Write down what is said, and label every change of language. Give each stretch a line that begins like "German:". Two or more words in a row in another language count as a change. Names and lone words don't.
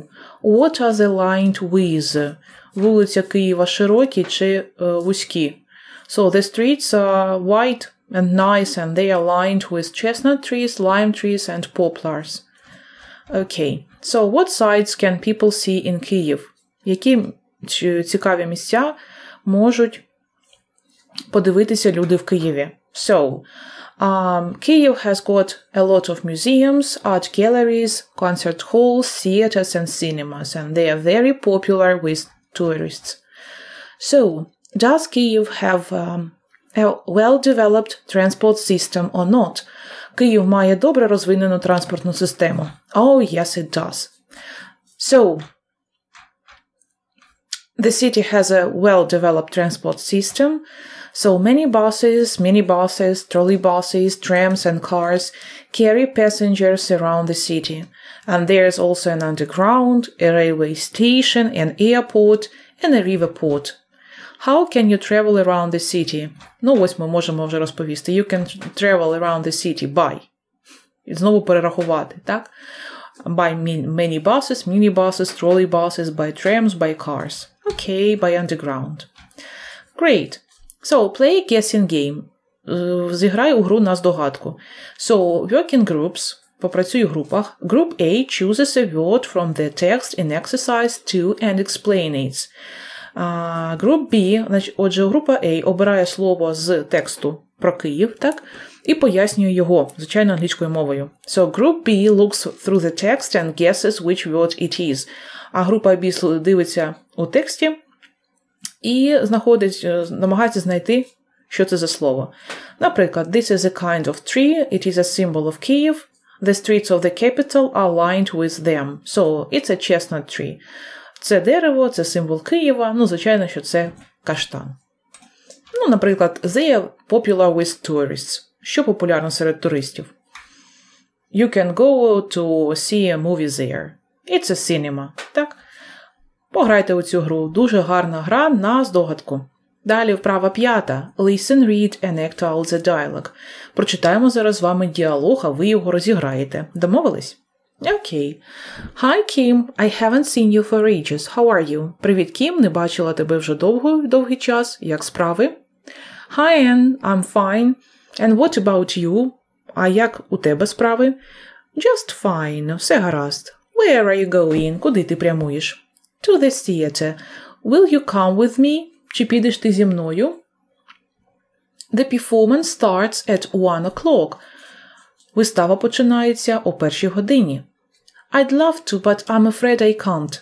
English: What are they lined with?
Ukrainian: Вулиця Києва широкі чи вузькі?
English: So the streets are wide and nice and they are lined with chestnut trees, lime trees and poplars. Okay. So what sights can people see in Kyiv?
Ukrainian: Які цікаві місця можуть подивитися люди в Києві?
English: So, Kyiv has got a lot of museums, art galleries, concert halls, theaters and cinemas, and they are very popular with tourists. So, does Kyiv have a well-developed transport system or not?
Ukrainian: Київ має добре розвинену транспортну систему.
English: Oh, yes, it does. So, the city has a well-developed transport system. So many buses, minibuses, trolleybuses, trams and cars carry passengers around the city. And there's also an underground, a railway station, an airport, and a river port. How can you travel around the city?
Ukrainian: Ну, ось ми можемо вже розповісти.
English: You can travel around the city by.
Ukrainian: І знову перерахувати, так?
English: By many buses, minibuses, trolleybuses, by trams, by cars. Okay, by underground. Great. So, play a guessing game.
Ukrainian: Зіграй у гру на здогадку.
English: So, work in groups.
Ukrainian: Попрацюй у групах.
English: Group A chooses a word from the text in exercise 2 and explains. Group B,
Ukrainian: отже, група A обирає слово з тексту про Київ, так? І пояснює його, звичайно, англійською мовою.
English: So, Group B looks through the text and guesses which word it is.
Ukrainian: А група B дивиться у тексті і намагається знайти, що це за слово. Наприклад,
English: this is a kind of tree, it is a symbol of Kyiv, the streets of the capital are lined with them. So, it's a chestnut tree.
Ukrainian: Це дерево, це символ Києва, ну, звичайно, що це каштан. Ну, наприклад,
English: they are popular with tourists.
Ukrainian: Що популярно серед туристів?
English: You can go to see a movie there. It's a cinema.
Ukrainian: Так? Пограйте у цю гру. Дуже гарна гра на здогадку. Далі вправа 5.
English: Listen, read and act out the dialogue.
Ukrainian: Прочитаємо зараз з вами діалог, а ви його розіграєте. Домовились? Окей.
English: Hi, Kim. I haven't seen you for ages. How are you?
Ukrainian: Привіт, Кім. Не бачила тебе вже довгий час. Як справи?
English: Hi, Anne. I'm fine. And what about you?
Ukrainian: А як у тебе справи?
English: Just fine.
Ukrainian: Все гаразд.
English: Where are you going?
Ukrainian: Куди ти прямуєш?
English: To the theater. Will you come with me?
Ukrainian: Чи підеш ти зі мною?
English: The performance starts at 1 o'clock.
Ukrainian: Вистава починається о 1 годині.
English: I'd love to, but I'm afraid I can't.